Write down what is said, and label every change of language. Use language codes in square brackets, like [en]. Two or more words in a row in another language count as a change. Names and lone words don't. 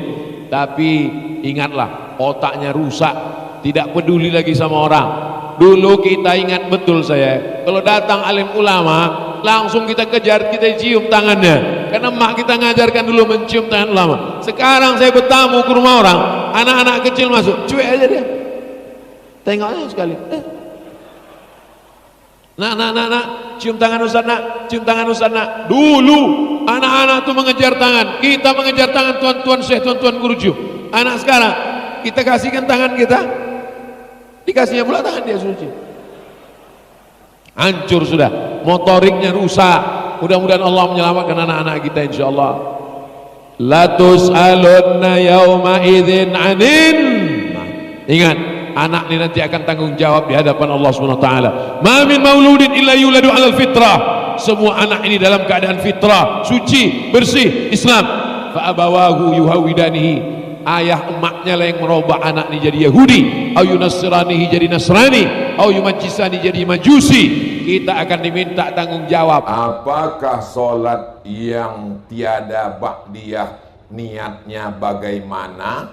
[ms] Tapi ingatlah, otaknya rusak, tidak peduli lagi sama orang. Dulu kita ingat betul saya, kalau datang alim ulama langsung kita kejar, kita cium tangannya, karena mak kita ngajarkan dulu mencium tangan ulama. Sekarang saya bertamu ke rumah orang, anak-anak kecil masuk, cuek aja dia, tengoknya sekali, nak, cium tangan Ustaz nak, cium tangan Ustaz nak. Dulu anak-anak tuh mengejar tangan, kita mengejar tangan tuan-tuan syekh, tuan-tuan guru cium. Anak sekarang kita kasihkan tangan kita, dikasihnya pula tangan dia suci. Hancur sudah, motoriknya rusak. Mudah-mudahan Allah menyelamatkan anak-anak kita insyaallah. [ar] لتسألن يومئذ عن. [ms] Ingat, anak ini nanti akan tanggung jawab di hadapan Allah [ar] سبحانه وتعالى. ما من مولود إلا يولد على الفطرة. [ms] Semua anak ini dalam keadaan fitrah, suci, bersih, Islam. [ar] فأبواه يهودانه. [ms] Ayah emaknya lah yang merubah anak ini jadi Yahudi, [ar] أو ينصرانه [ms] jadi Nasrani, [ar] أو يمجسانه [ms] jadi Majusi. Kita akan diminta tanggung jawab. Apakah sholat yang tiada ba'diyah niatnya bagaimana?